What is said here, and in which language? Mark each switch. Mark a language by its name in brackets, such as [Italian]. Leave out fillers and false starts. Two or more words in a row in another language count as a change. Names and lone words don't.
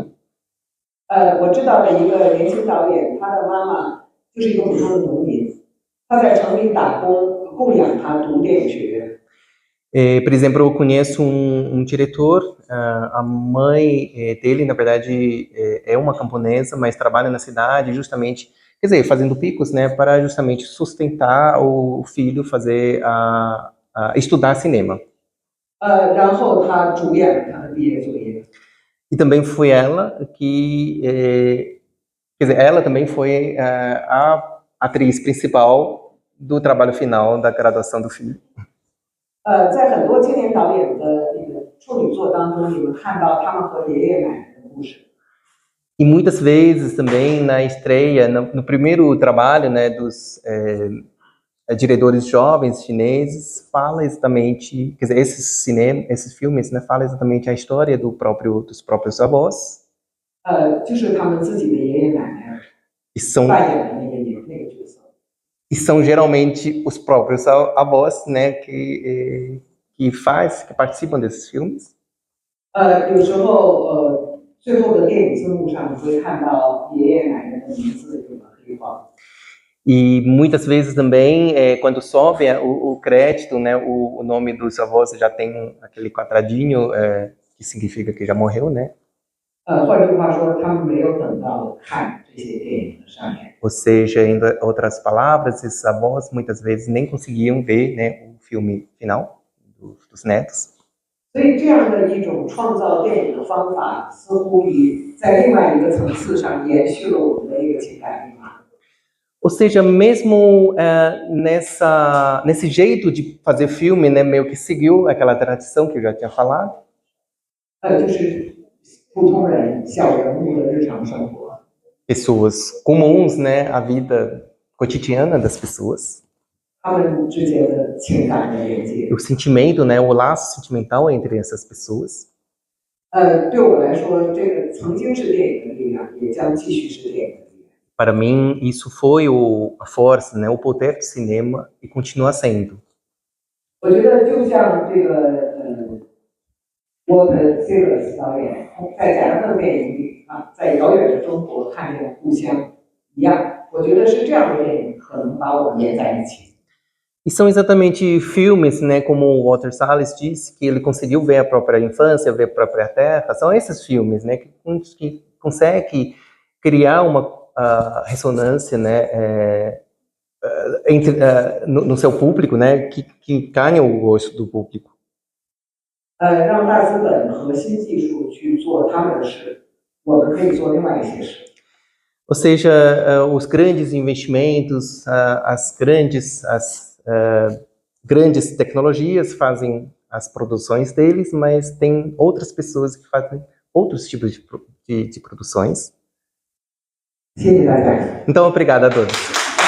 [Chinese] 我知道的一个年轻导演，他的妈妈就是一个普通的农民，他在城里打工，供养他读电影学院。 [Portuguese] Por exemplo, eu conheço um diretor, a mãe dele, na verdade, é uma camponesa, mas trabalha na cidade justamente, quer dizer, fazendo picos, né, para justamente sustentar o filho fazer estudar cinema. [Chinese] 然后他主演了他的毕业作业。 [Portuguese] E também foi ela que, quer dizer, ela também foi a atriz principal do trabalho final da graduação do filho. [Chinese] 在很多青年导演的那个处女作当中，你们看到他们和爷爷奶奶的故事。 [Portuguese] E muitas vezes também na estreia, no primeiro trabalho, né, dos diretores jovens chineses, fala exatamente, quer dizer, esses filmes, né, fala exatamente a história dos próprios avós. [Chinese] 就是他们自己的爷爷奶奶 [Portuguese] E [Chinese] 扮演的那个角色。 [Portuguese] E são geralmente os próprios avós, né, que participam desses filmes. [Chinese] 有时候最后的电影字幕上你会看到爷爷奶奶的名字有了黑框。 [Portuguese] E muitas vezes também, quando sobe o crédito, né, o nome dos avós já tem aquele quadradinho, que significa que já morreu, né? [Chinese] 换句话说，他们没有等到看这些电影的上演。 [Portuguese] Ou seja, em outras palavras, esses avós muitas vezes nem conseguiam ver, né, o filme final dos netos. [Chinese] 所以这样的一种创造电影的方法，似乎于在另外一个层次上延续了我们的一个情感密码。 [Portuguese] Ou seja, mesmo nesse jeito de fazer filme, né, meio que seguiu aquela tradição que eu já tinha falado. [Chinese] 就是普通人小人物的日常生活。 [Portuguese] Pessoas comuns, né, a vida cotidiana das pessoas. [Chinese] 他们之间的情感的连接。 [Portuguese] O sentimento, né, o laço sentimental entre essas pessoas. [Chinese] 对我来说，这个曾经是电影的力量，也将继续是电影的力量。 [Portuguese] Para mim, isso foi a força, né, o poder do cinema e continua sendo. [Chinese] 我觉得就像这个Walter Silas 导演在贾樟柯电影里啊，在遥远的中国看见故乡一样，我觉得是这样的电影可能把我们连在一起。 [Portuguese] E são exatamente filmes, né, como o Walter Salles disse, que ele conseguiu ver a própria infância, ver a própria terra. São esses filmes, né, que conseguem criar uma ressonância, né, no seu público, né, que ganha o gosto do público. [Chinese] 让大资本和新技术去做他们的事，我们可以做另外一些事。 [Portuguese] Ou seja, os grandes investimentos, as grandes tecnologias fazem as produções deles, mas tem outras pessoas que fazem outros tipos de produções. [Chinese] 谢谢大家。 [Portuguese] Então, obrigado a todos.